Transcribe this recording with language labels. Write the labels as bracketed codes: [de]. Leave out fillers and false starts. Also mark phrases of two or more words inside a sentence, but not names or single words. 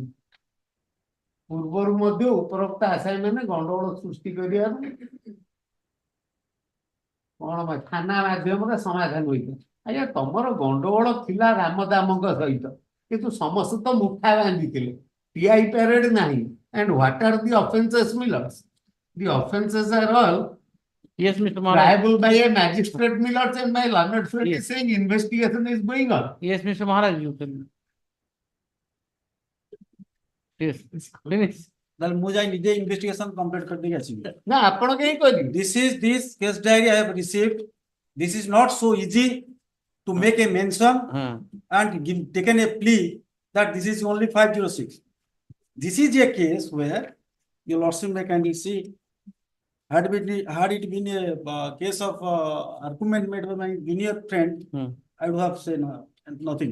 [or] ପୂର୍ବରୁ ମଧ୍ୟ ଉପରୋକ୍ତ ଆସାମୀ ମାନେ ଗଣ୍ଡଗୋଳ ସୃଷ୍ଟି କରିବାରୁ କଣ ଥାନା ମାଧ୍ୟମରେ ସମାଧାନ ହୋଇଥିଲା। ଆଜ୍ଞା ତମର ଗଣ୍ଡଗୋଳ ଥିଲା ରାମଦାମଙ୍କ ସହିତ, କିନ୍ତୁ ସମସ୍ତେ ତ ମୁଠା ବାନ୍ଧିଥିଲେ, [en] TI parade [or] ନାହିଁ। [en] And what are the offences, Millers? The offences are all Yes, Mr. Maharaj. triable by a magistrate, Millers, and my learned friend is saying investigation is going on. Yes, Mr. Maharaj, you can. Yes, finish. [or] Then ମୁଁ ଯାଇ ନିଜେ [en] investigation complete [or] କରିଦେଇକି ଆସିବି। ନା ଆପଣ କେହି କରିବେ? [en] This case diary I have received. This is not so easy to make a mention and taken a plea that this is only 506. This is a case where your lordship may kindly see, had it been a case of argument made by my junior friend, I would have said nothing.